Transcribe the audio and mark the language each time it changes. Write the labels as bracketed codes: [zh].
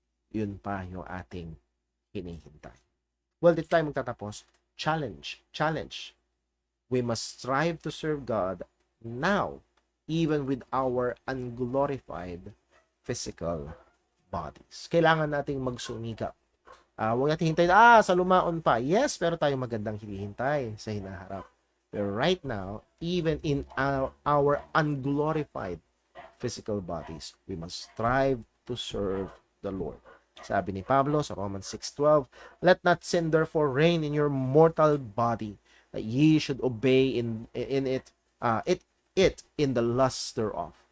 [tl] Yun pa yung ating hinihintay. Well, dito tayo magtatapos. Challenge. [en] We must strive to serve God now, even with our unglorified physical bodies. [tl] Kailangan nating magsumikap. Huwag natin hintayin, sa lumaon pa. Yes, pero tayo magandang hinihintay sa hinaharap. Pero [en] right now, even in our unglorified physical bodies, we must strive to serve the Lord. [tl] Sabi ni Pablo sa [en] Romans 6:12, let not sin therefore reign in your mortal body, that ye should obey in it in the lust thereof.